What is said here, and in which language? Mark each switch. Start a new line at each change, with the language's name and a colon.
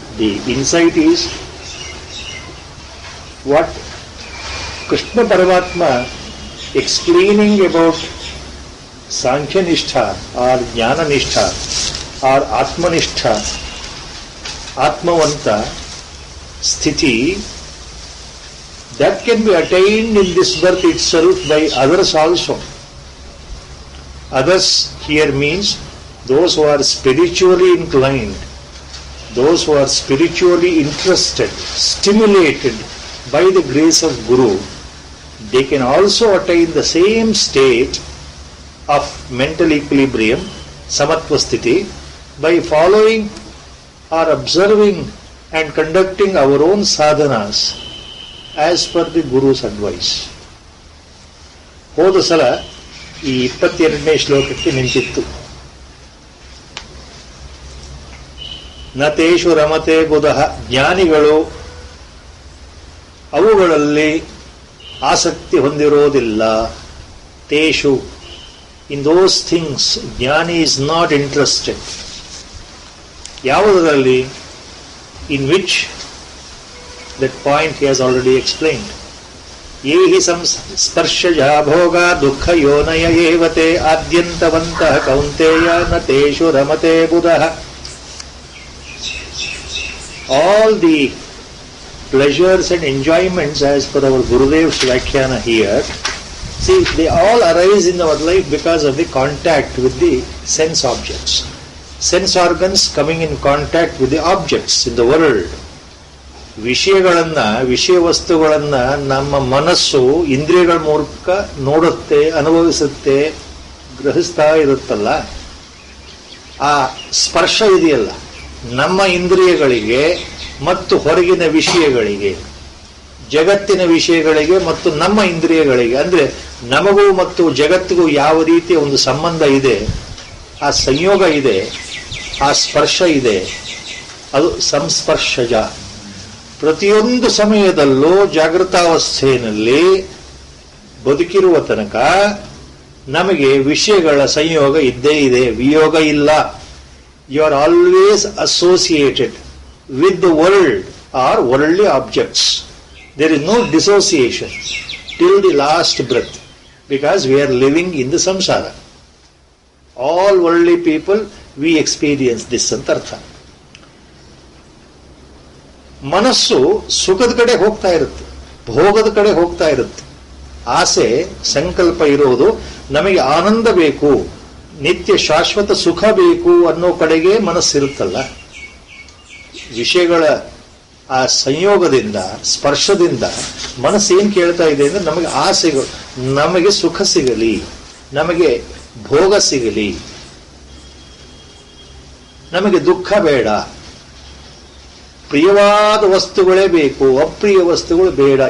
English: The insight is what Krishna Paramatma explaining about ಸಾಂಖ್ಯನಿಷ್ಠ or ಜ್ಞಾನನಿಷ್ಠ or ಆತ್ಮನಿಷ್ಠ ಆತ್ಮವಂತ ಸ್ಥಿತಿ that can be attained in this birth itself by others also. Others here means those who are spiritually inclined, those who are spiritually interested, stimulated by the grace of Guru. They can also attain the same state of mental equilibrium, samatva sthiti, by following or observing and conducting our own sadhanas as per the Guru's advice.
Kannada: ಹೋದ ಸಲ ಈ 22ನೇ ಶ್ಲೋಕಕ್ಕೆ ನಿಂತಿತ್ತು.
Sanskrit: ನತೇಷು ರಮತೆ ಬುಧಃ,
Kannada: ಜ್ಞಾನಿಗಳು ಅವುಗಳಲ್ಲಿ ಆಸಕ್ತಿ ಹೊಂದಿರೋದಿಲ್ಲ.
English: ತೇಷು, in those things ಜ್ಞಾನಿ is not interested.
Kannada: ಯಾವುದರಲ್ಲಿ?
English: In which that point he has already explained.
Sanskrit: Yehi samsparshaja bhoga dukkha yonaya evate adyantavantah kaunteya nateshu ramate buddha.
English: All the pleasures and enjoyments as per our Gurudev's Vakhyana here, see, they all arise in our life because of the contact with the sense objects. Sense organs coming in contact with the objects in the world.
Kannada: ವಿಷಯ ವಸ್ತುಗಳನ್ನ ನಮ್ಮ ಮನಸ್ಸು ಇಂದ್ರಿಯಗಳ ಮೂಲಕ ನೋಡುತ್ತೆ, ಅನುಭವಿಸುತ್ತೆ, ಗ್ರಹಿಸ್ತಾ ಇರುತ್ತಲ್ಲ. ಆ ಸ್ಪರ್ಶ ಇದೆಯಲ್ಲ, ನಮ್ಮ ಇಂದ್ರಿಯಗಳಿಗೆ ಮತ್ತು ಹೊರಗಿನ ವಿಷಯಗಳಿಗೆ, ಜಗತ್ತಿನ ವಿಷಯಗಳಿಗೆ ಮತ್ತು ನಮ್ಮ ಇಂದ್ರಿಯಗಳಿಗೆ, ಅಂದ್ರೆ ನಮಗೂ ಮತ್ತು ಜಗತ್ತಿಗೂ ಯಾವ ರೀತಿಯ ಒಂದು ಸಂಬಂಧ ಇದೆ, ಆ ಸಂಯೋಗ ಇದೆ, ಆ ಸ್ಪರ್ಶ ಇದೆ, ಅದು ಸಂಸ್ಪರ್ಶಜ. ಪ್ರತಿಯೊಂದು ಸಮಯದಲ್ಲೂ ಜಾಗೃತಾವಸ್ಥೆಯಲ್ಲಿ ಬದುಕಿರುವ ತನಕ ನಮಗೆ ವಿಷಯಗಳ ಸಂಯೋಗ ಇದ್ದೇ ಇದೆ, ವಿಯೋಗ ಇಲ್ಲ.
English: You are always associated with the world are worldly objects. There is no dissociation till the last breath, because we are living in the samsara. All worldly people, we experience this
Kannada: ಅಂತ ಅರ್ಥ. ಮನಸ್ಸು ಸುಖದ ಕಡೆ ಹೋಗ್ತಾ ಇರುತ್ತೆ, ಭೋಗದ ಕಡೆ ಹೋಗ್ತಾ ಇರುತ್ತೆ. ಆಸೆ ಸಂಕಲ್ಪ ಇರೋದು ನಮಗೆ ಆನಂದ ಬೇಕು, ನಿತ್ಯ ಶಾಶ್ವತ ಸುಖ ಬೇಕು ಅನ್ನೋ ಕಡೆಗೆ ಮನಸ್ಸಿರುತ್ತಲ್ಲ. ವಿಷಯಗಳ ಆ ಸಂಯೋಗದಿಂದ, ಸ್ಪರ್ಶದಿಂದ ಮನಸ್ಸು ಏನ್ ಕೇಳ್ತಾ ಇದೆ ಅಂದ್ರೆ ನಮಗೆ ಆಸೆಗಳು, ನಮಗೆ ಸುಖ ಸಿಗಲಿ, ನಮಗೆ ಭೋಗ ಸಿಗಲಿ, ನಮಗೆ ದುಃಖ ಬೇಡ, ಪ್ರಿಯವಾದ ವಸ್ತುಗಳೇ ಬೇಕು, ಅಪ್ರಿಯ ವಸ್ತುಗಳು ಬೇಡ.